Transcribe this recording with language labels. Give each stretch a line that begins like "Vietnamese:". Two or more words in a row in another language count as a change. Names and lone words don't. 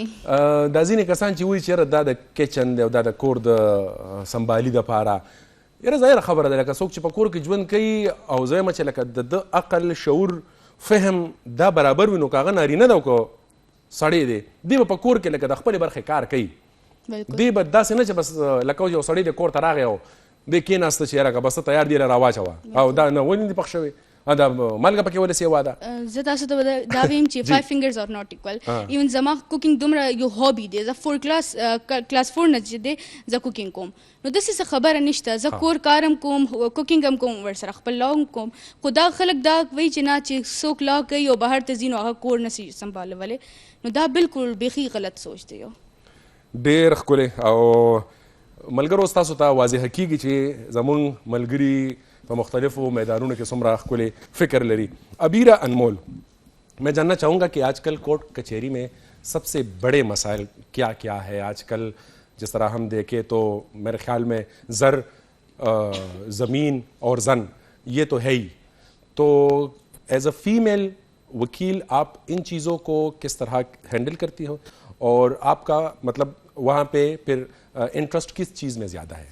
Pashto: دا ځینې کسان چې وایي چې یاره دا د کچن دی او دا د کور د سنبالي دپاره یاره ظاهره خبره ده لکه څوک چې په کور کې ژوند کوي او زه یم چې لکه د عقل شعور فهم دا برابر وي نو که هغه نارینه ده او که سړی دی دی به په کور کې لکه د خپلې برخې کار کوي دی به داسې نه چې بس لکه یو سړی دی کور ته راغی او دی کېناسته چې یاره که بس ته تیار دی راواچوه او دا نه ولې دي پخ شوی دا مالګه پکې ولې سیوا ده زه تاسو ته دا ویم چې
English: 5 fingers are not equal
Pashto: ایون زما کوکینګ دومره یو هابي دی زه کلاس 4 نه چې دی زه کوکینګ کوم نو داسې څه خبره نشته زه کور کارم کوم کوکینګ هم کوم ورسره خپل لا هم کوم خو دا خلک دا وایي چې نه چې څوک لا کوي او بهر ته ځي نو هغه کور نسي سنبالولی نو دا بالکل بیخي غلط سوچ دی ډېر ښکلی او ملګرو تاسو ته واضحه کیږي چې زموږ ملګري په مختلفوں میدانوں کے څومره ښکلی فکر لري
Urdu: ابیرہ انمول میں جاننا چاہوں گا کہ آج کل کورٹ کچہری میں سب سے بڑے مسائل کیا کیا ہے آج کل جس طرح ہم دیکھیں تو میرے خیال میں زر زمین اور زن یہ تو ہے ہی تو
English: as a female
Urdu: وکیل آپ ان چیزوں کو کس طرح ہینڈل کرتی ہو اور آپ کا مطلب وہاں پہ پھر انٹرسٹ کس چیز میں زیادہ ہے